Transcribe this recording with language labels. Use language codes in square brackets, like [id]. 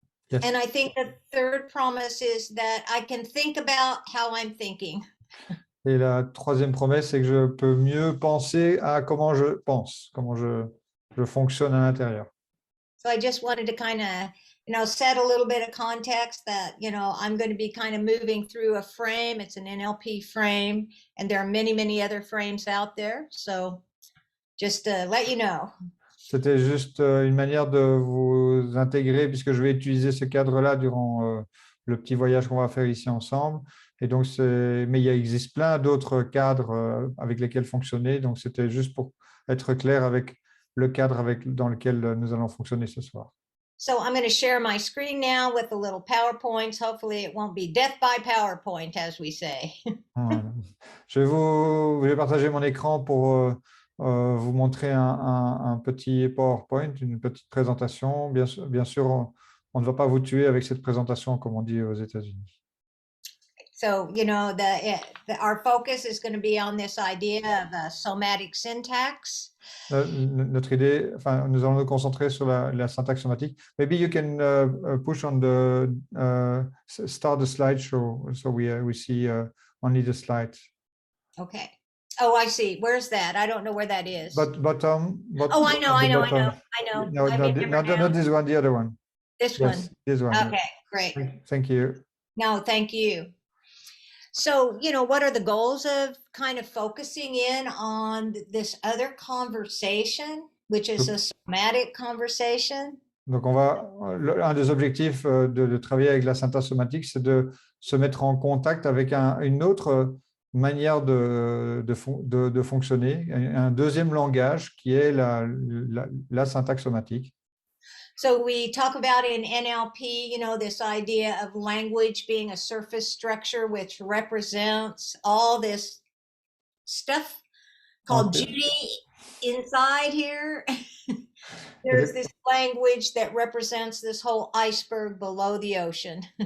[en] Yes. And I think the third promise is that I can think about how I'm thinking. [fr] Et la troisième promesse, c'est que je peux mieux penser à comment je pense, comment je fonctionne à l'intérieur. [en] So I just wanted to kind of, set a little bit of context that, I'm going to be kind of moving through a frame. It's an NLP frame, and there are many, many other frames out there. So just to let you know. [fr] C'était juste une manière de vous intégrer, puisque je vais utiliser ce cadre-là durant le petit voyage qu'on va faire ici ensemble. Et donc, mais il existe plein d'autres cadres avec lesquels fonctionner. Donc, c'était juste pour être clair avec le cadre dans lequel nous allons fonctionner ce soir. [en] So I'm going to share my screen now with a little PowerPoint. Hopefully it won't be death by PowerPoint, as we say. [fr] Je vais partager mon écran pour vous montrer un petit PowerPoint, une petite présentation. Bien sûr, on ne va pas vous tuer avec cette présentation, comme on dit aux États-Unis. [en] So, our focus is going to be on this idea of somatic syntax. [fr] Notre idée, enfin, nous allons nous concentrer sur la syntaxe somatique. [en] Maybe you can push on start the slideshow, so we see only the slides. Okay. Oh, I see. Where's that? I don't know where that is. Bottom. Oh, I know. No, not this one, the other one. This Yes, one. this one. Okay, great. Thank you. No, thank you. So, what are the goals of kind of focusing in on this other conversation, which is a somatic conversation? [fr] Donc, un des objectifs de travailler avec la synthèse somatique, c'est de se mettre en contact avec une autre manière de fonctionner, un deuxième langage qui est la syntaxe somatique. [en] So we talk about in NLP, this idea of language being a surface structure which represents all this stuff called Judy inside here. There's this language that represents this whole iceberg below the ocean.